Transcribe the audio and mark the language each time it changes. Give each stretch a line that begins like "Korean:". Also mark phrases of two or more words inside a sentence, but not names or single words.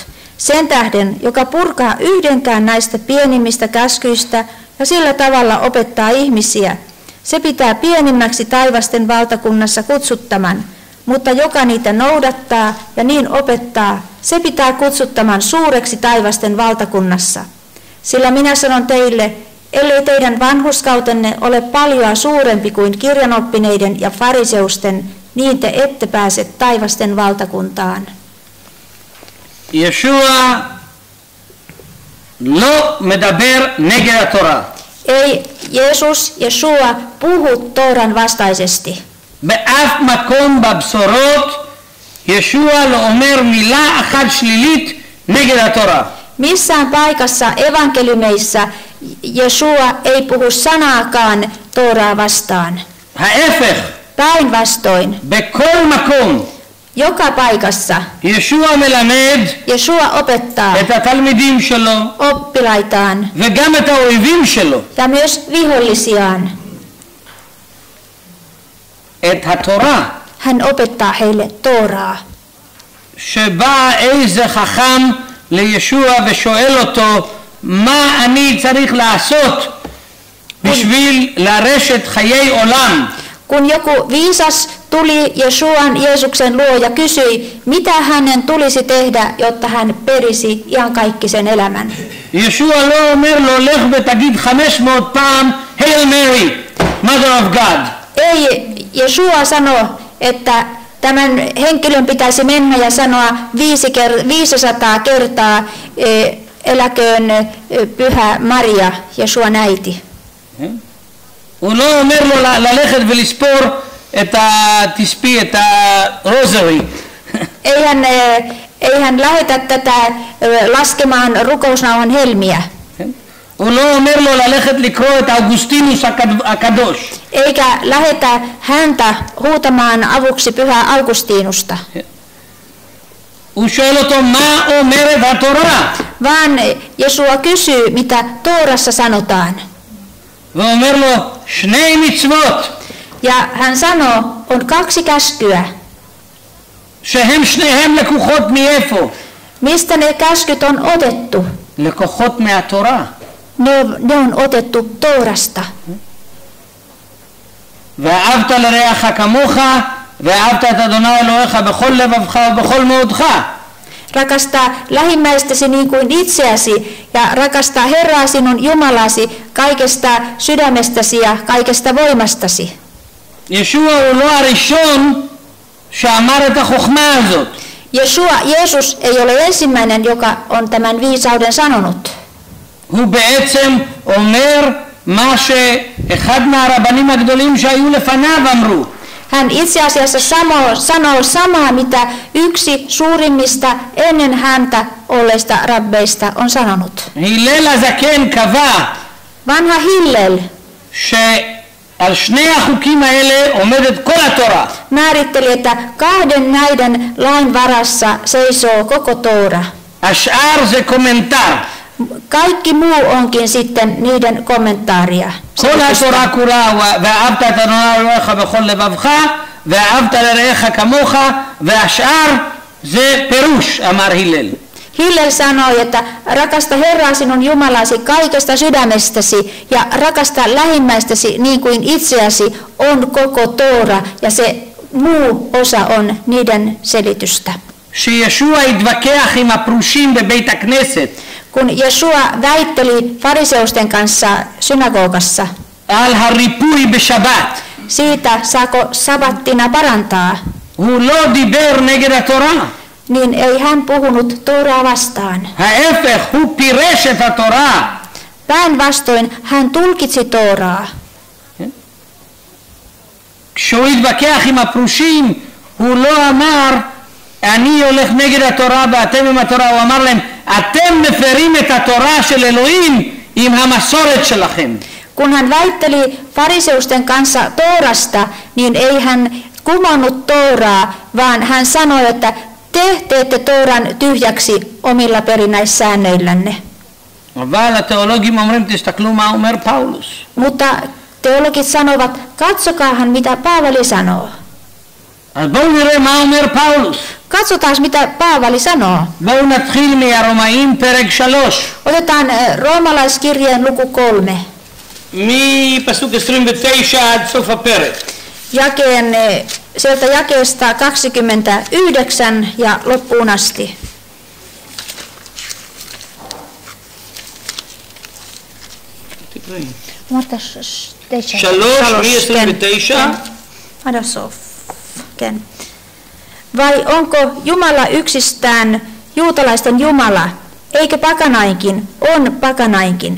Finnish: Sen tähden, joka purkaa yhdenkään näistä pienimmistä käskyistä ja sillä tavalla opettaa ihmisiä, se pitää pienimmäksi taivasten valtakunnassa kutsuttaman, mutta joka niitä noudattaa ja niin opettaa, se pitää kutsuttaman suureksi taivasten valtakunnassa. Sillä minä sanon teille, ellei teidän vanhurskautenne ole paljon suurempi kuin kirjanoppineiden ja fariseusten, niin te ette pääse taivasten valtakuntaan.
Hebrew: ישוע לא מדבר נגד התורה.
Finnish: Ei Jeshua puhu Tooran vastaisesti.
Hebrew: באף מקום בבשורות ישוע לא אומר מילה אחת שלילית נגד התורה.
Finnish: Missään paikassa evankeliumeissa Jeshua ei puhu sanaakaan Tooraa vastaan.
Hebrew: ההפך,
Finnish: Päinvastoin.
Hebrew: בכל מקום
Finnish: joka paikassa.
Hebrew: ישוע מלמד
Finnish: Jeshua opettaa
Hebrew: את התלמידים שלו
Finnish: oppilaitaan
Hebrew: וגם את האויבים שלו
Finnish: ja myös vihollisiaan.
Hebrew: את התורה,
Finnish: Hän opettaa heille Tooraa.
Hebrew: שבא איזה חכם לישוע ושואל אותו מה אני צריך לעשות בשביל לרשת חיי עולם.
Finnish: Kun joku viisas tuli Jeesuksen luo ja kysyi, mitä hänen tulisi tehdä, jotta hän perisi iankaikkisen elämän.
Hebrew: ישוע לא אומר לו לך ותגיד 500 פעם
English: Hail Mary, Mother of God.
Finnish: Ei Jeshua sano, että tämän henkilön pitäisi mennä ja sanoa 500 kertaa eläköön pyhä Maria, Jesuan äiti.
Hebrew: הוא לא אומר לו ללכת ולספור תספי את הרוזרי.
Finnish: Ei hän lähetä tätä laskemaan rukousnauhan helmiä.
Hebrew: הוא לא אומר לו ללכת לקרוא את אוגוסטינוס הקדוש.
Finnish: Eikä lähetä häntä huutamaan avuksi pyhää Augustinusta.
Hebrew: הוא שואל אותו מה אומרת התורה.
Finnish: Vaan Jesua kysyy, mitä Toorassa sanotaan.
Hebrew: ואומר לו שני מצוות.
Finnish: Ja hän sanoo, on 2 käskyä.
Hebrew: שהם שניהם לקוחות מאיפה?
Finnish: Mistä ne käskyt on otettu?
Hebrew: לקוחות מהתורה.
Finnish: Ne on otettu Toorasta.
Hebrew: ואהבת לרעך כמוך ואהבת את אדוני אלוהיך בכל לבבך ובכל מאודך.
Finnish: Rakasta lähimmäistäsi niin kuin itseäsi ja rakasta Herraa sinun Jumalasi kaikesta sydämestäsi ja kaikesta voimastasi.
Hebrew: ישוע הוא לא הראשון שאמר את החוכמה הזאת.
Finnish: Jeesus ei ole ensimmäinen, joka on tämän viisauden sanonut.
Hebrew: הוא בעצם אומר מה שאחד מהרבנים הגדולים שהיו לפניו אמרו.
Finnish: Hän itse asiassa sanoo samaa, mitä yksi suurimmista ennen häntä olleista rabbeista on sanonut.
Hebrew: הלל הזקן קבע
Finnish: Vanha Hillel
Hebrew: שעל שני החוקים האלה עומדת כל התורה.
Finnish: määritteli, että 2 näiden lain varassa seisoo koko Toora.
Hebrew: השאר זה קומנטר.
Finnish: Kaikki muu onkin sitten niiden kommentaaria.
Hebrew: כל התורה כולה ואהבת את אדוני אלוהיך בכל לבבך ואהבת לרעך כמוך והשאר זה פירוש, אמר הלל.
Finnish: Hillel sanoi, että rakasta Herraa sinun Jumalasi kaikesta sydämestäsi ja rakasta lähimmäistäsi niin kuin itseäsi on koko Toora ja se muu osa on niiden selitystä.
Hebrew: שישוע התווכח עם הפרושים בבית הכנסת
Finnish: Kun Jesua väitteli fariseusten kanssa synagogassa
Hebrew: על הריפוי בשבת,
Finnish: siitä, saako sabattina parantaa,
Hebrew: הוא לא דיבר נגד התורה.
Finnish: niin ei hän puhunut Tooraa vastaan.
Hebrew: ההפך, הוא פירש את התורה.
Finnish: Päinvastoin hän tulkitsi Tooraa.
Hebrew: כשהוא התווכח עם הפרושים, הוא לא אמר אני הולך נגד התורה ואתם עם התורה, הוא אמר להם אתם מפרים את התורה של אלוהים עם המסורת שלכם.
Finnish: Kun hän väitteli fariseusten kanssa Toorasta, niin ei hän kumonnut Tooraa, vaan hän sanoi, että te teette Tooran tyhjäksi omilla perinnäissäännöillänne.
Hebrew: אבל התיאולוגים אומרים תסתכלו מה אומר פאולוס.
Finnish: Mutta teologit sanovat, katsokaahan mitä Paavali sanoo.
Hebrew: אז בואו נראה מה אומר פאולוס.
Finnish: Katsotaan mitä Paavali sanoo.
Hebrew: בואו נתחיל מהרומאים פרק 3.
Finnish: Otetaan roomalaiskirjeen luku 3.
Hebrew: מפסוק 29 עד סוף הפרק.
Finnish: Sieltä jakeesta 29 ja loppuun asti. Vai onko Jumala yksistään juutalaisten Jumala, eikö pakanainkin, on pakanainkin?